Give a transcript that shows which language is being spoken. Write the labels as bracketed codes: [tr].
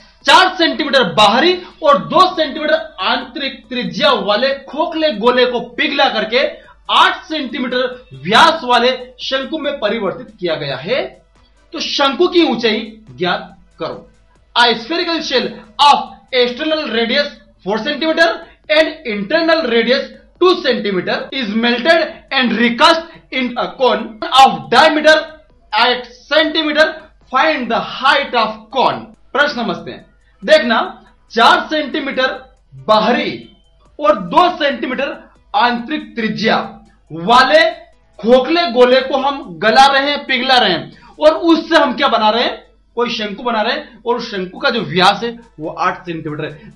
[hi] 4 centimetre बाहरी और 2 centimetre आंतरिक त्रिज्या वाले खोखले गोले को पिघला करके 8 सेंटीमीटर व्यास वाले शंकु में परिवर्तित किया गया है। तो शंकु की ऊंचाई ज्ञात करो। [en] A spherical shell of external radius 4 cm and internal radius 2 cm is melted and recast in a cone of diameter 8 cm. Find the height of cone. [hi] प्रश्न समझते हैं। देखना, 4 सेंटीमीटर बाहरी और 2 सेंटीमीटर आंतरिक त्रिज्या वाले खोखले गोले को हम गला रहे हैं, पिघला रहे हैं, और उससे हम क्या बना रहे हैं? कोई शंकु बना रहे हैं, और उस शंकु का जो व्यास है वो 8 सेंटीमीटर है।